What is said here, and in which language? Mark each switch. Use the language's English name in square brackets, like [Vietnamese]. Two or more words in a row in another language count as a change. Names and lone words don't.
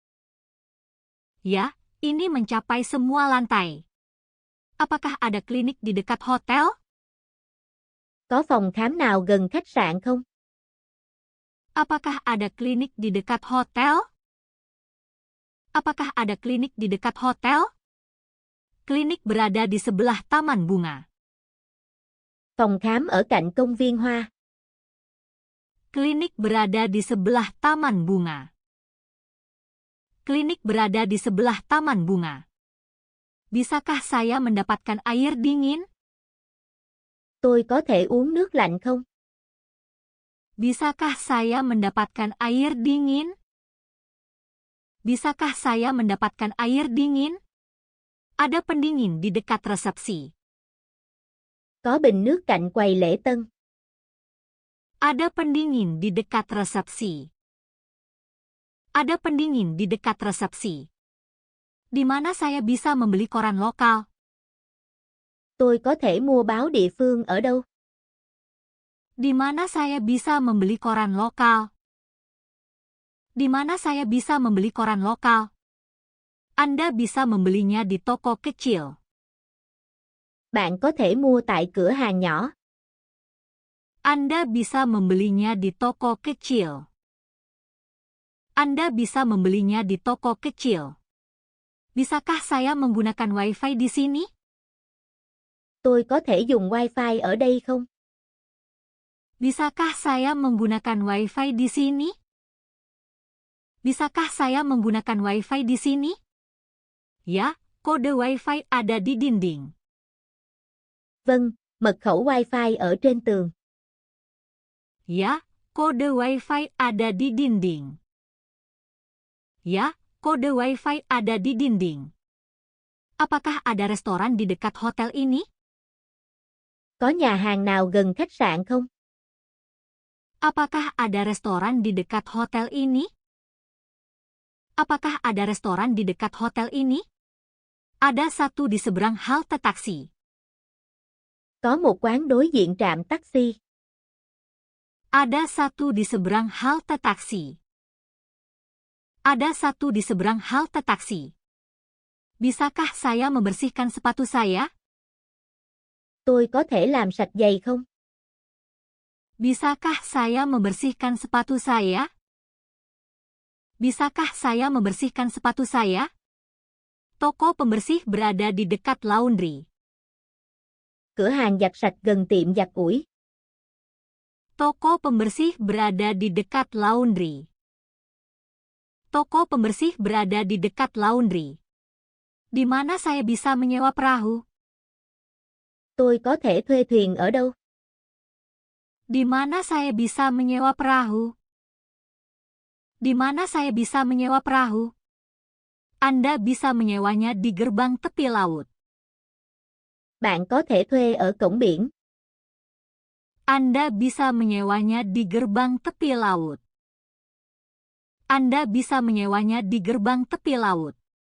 [Indonesian] Ya, ini mencapai semua lantai. Apakah ada klinik di dekat hotel? [Vietnamese] Có phòng khám nào gần khách sạn không? [Indonesian] Apakah ada klinik di dekat hotel? Apakah ada klinik di dekat hotel? Klinik berada di sebelah taman bunga. [Vietnamese] Phòng khám ở cạnh công viên hoa. [Indonesian] Klinik berada di sebelah taman bunga. Klinik berada di sebelah taman bunga. Bisakah saya mendapatkan air dingin? [Vietnamese] Tôi có thể uống nước lạnh không? [Indonesian] Bisakah saya mendapatkan air dingin? Bisakah saya mendapatkan air dingin? Ada pendingin di dekat resepsi. [Vietnamese] Có bình nước cạnh quầy lễ tân. [Indonesian] Ada pendingin di dekat resepsi. Ada pendingin di dekat resepsi. Di mana saya bisa membeli koran lokal? [Vietnamese] Tôi có thể mua báo địa phương ở đâu? [Indonesian] Di mana saya bisa membeli koran lokal? Di mana saya bisa membeli koran lokal? Anda bisa membelinya di toko kecil. [Vietnamese] Bạn có thể mua tại cửa hàng nhỏ. [Indonesian] Anda bisa membelinya di toko kecil. Anda bisa membelinya di toko kecil. Bisakah saya menggunakan Wi-Fi di sini? [Vietnamese] Tôi có thể dùng Wi-Fi ở đây không? [Indonesian] Bisakah saya menggunakan Wi-Fi di sini? Bisakah saya menggunakan Wi-Fi di sini? Ya, kode Wi-Fi ada di dinding. [Vietnamese] Vâng, mật khẩu Wi-Fi ở trên tường. [Indonesian] Ya, kode Wi-Fi ada di dinding. Ya, kode Wi-Fi ada di dinding. Apakah ada restoran di dekat hotel ini? [Vietnamese] Có nhà hàng nào gần khách sạn không? [Indonesian] Apakah ada restoran di dekat hotel ini? Apakah ada restoran di dekat hotel ini? Ada satu di seberang halte taksi. [Vietnamese] Có một quán đối diện trạm taxi. [Indonesian] Ada satu di seberang halte taksi. Ada satu di seberang halte taksi. Bisakah saya membersihkan sepatu saya? [Vietnamese] Tôi có thể làm sạch giày không? [Indonesian] Bisakah saya membersihkan sepatu saya? Bisakah saya membersihkan sepatu saya? Toko pembersih berada di dekat laundry. [Vietnamese] Cửa hàng giặt sạch gần tiệm giặt ủi. [Indonesian] Toko pembersih berada di dekat laundry. Toko pembersih berada di dekat laundry. Di mana saya bisa menyewa perahu? [Vietnamese] Tôi có thể thuê thuyền ở đâu? [Indonesian] Di mana saya bisa menyewa perahu? Di mana saya bisa menyewa perahu? Anda bisa menyewanya di gerbang tepi laut. [Vietnamese] Bạn có thể thuê ở cổng biển. [Indonesian] Anda bisa menyewanya di gerbang tepi laut. Anda bisa menyewanya di gerbang tepi laut.